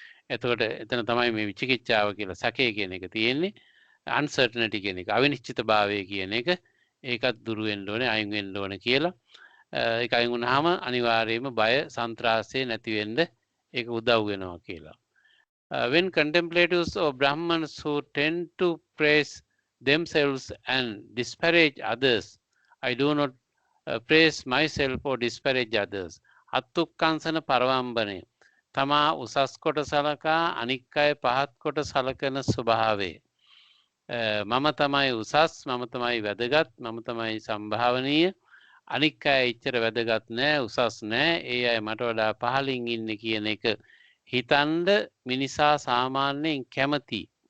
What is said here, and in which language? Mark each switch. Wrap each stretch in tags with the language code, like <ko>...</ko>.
<si>එතකොට එතන තමයි මේ විචිකිච්ඡාව කියලා සැකය කියන එක තියෙන්නේ. අන්සර්ටනිටි කියන එක, අවිනිශ්චිතභාවය කියන එක, ඒකත් දුරු වෙන්න ඕනේ, අයින් වෙන්න ඕනේ කියලා. ඒක අයින් වුණාම අනිවාර්යයෙන්ම බය, සන්ත්‍රාසය නැති වෙන්න ඒක උදව් වෙනවා කියලා.</si> <en>When contemplatives or Brahmins who tend to praise themselves and disparage others, I do not praise myself or disparage others.</en> <si>අත්ුක්කංසන පරවම්බනය. තමා උසස් කොට සලකා අනික් අය පහත් කොට සලකන ස්වභාවය. මම තමයි උසස්, මම තමයි වැදගත්, මම තමයි සම්භාවනීය. අනික් අය එච්චර වැදගත් නෑ, උසස් නෑ, ඒ අය මට වඩා පහළින් ඉන්නේ කියන එක හිතන්ඩ මිනිසා සාමාන්‍යයෙන් කැමති.</si>